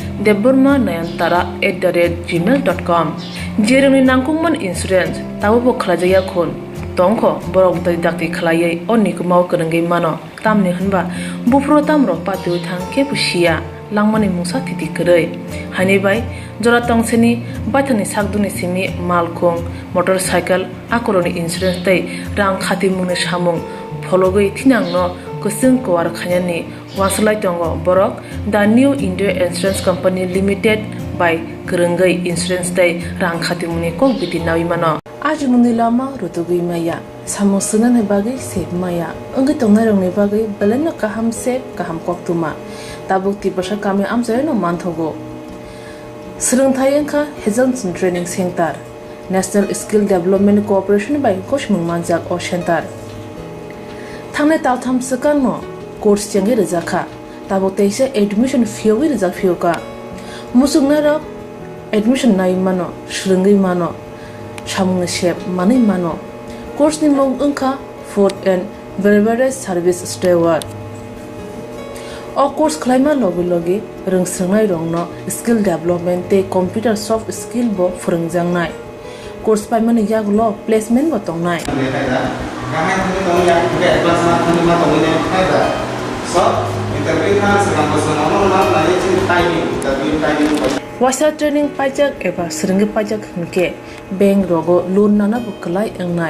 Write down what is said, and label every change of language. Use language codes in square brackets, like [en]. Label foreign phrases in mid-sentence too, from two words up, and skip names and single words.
[trp] debormanayantara@gmail.com jeroni nangkungman insurance tabo khlajaya khon tongkho borok dai dakti khlaiei onni kumau kerengei mano tamni hanba bufro tamro patu thang ke pusia langmani musa titi kerei hani bai jora tongseni bathani sakduni simi malkhong motorcycle akoroni insurance tai rang khati mune samung phologoi thinangno kusung kwar khanyani waslai tongo borok the new india insurance company limited by kerengei insurance tai rang khati mune kok biti nawi mano aji muni lama rutugui maya samusuna ne bagai sep maya angai tongnai rong ne bagai belena kaham sep kaham koktuma tabuk ti pasha kami amjai no manthogo Serengthai engkha Hazelton Training Center National Skill Development Corporation by Koshmung Manjak o Center Thangne taltham sakan no course changi rejakha tabo teise [en] admission fee [trp] wi rejak fee ka musungna ro admission nai mano shringai mano samung shep mani mano course ni mong engkha [en] food and beverage service steward [trp] o course khlaima logi logi rungsrangnai rongno [en] skill development [trp] te [en] computer soft skill [trp] bo phurungjangnai course paimani yaglo placement bo tongnai wasa training pajak eba seringi pajak hingke bank rogo loan nana buklai engnai